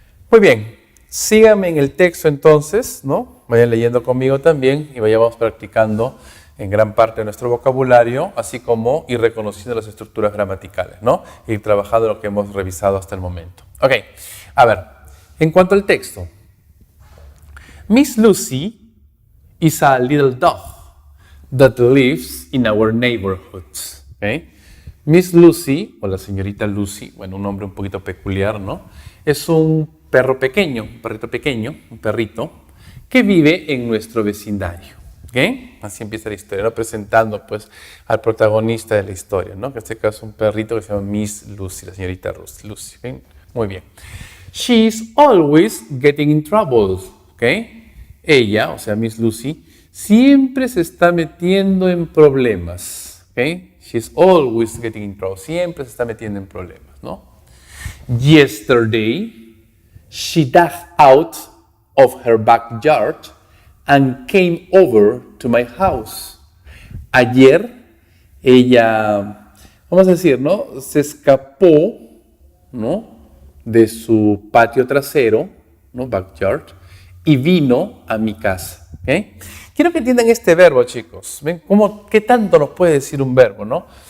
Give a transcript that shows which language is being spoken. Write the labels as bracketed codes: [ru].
[es] Muy bien, síganme en el texto entonces, ¿no? Vayan leyendo conmigo también y vayamos practicando en gran parte de nuestro vocabulario, así como ir reconociendo las estructuras gramaticales, ¿no? Ir trabajando lo que hemos revisado hasta el momento. Ok, a ver, en cuanto al texto. [en] Miss Lucy is a little dog that lives in our neighborhood. [es] ¿Okay? Miss Lucy, o la señorita Lucy, bueno, un nombre un poquito peculiar, ¿no? Es un perro pequeño, un perrito pequeño, un perrito, que vive en nuestro vecindario. ¿Okay? Así empieza la historia, ¿no? Presentando pues al protagonista de la historia, ¿no? Que en este caso es un perrito que se llama Miss Lucy, la señorita Lucy. ¿Okay? Muy bien. [en] She's always getting in trouble. [es] ¿Okay? Ella, o sea, Miss Lucy, siempre se está metiendo en problemas. ¿Okay? [en] She's always getting in trouble. [es] Siempre se está metiendo en problemas, ¿no? [en] Yesterday, she dug out of her backyard and came over to my house. [es] Ayer, ella, vamos a decir, ¿no? Se escapó, ¿no? De su patio trasero, ¿no? Backyard, y vino a mi casa. ¿Okay? Quiero que entiendan este verbo, chicos. ¿Ven? ¿Qué tanto nos puede decir un verbo, no?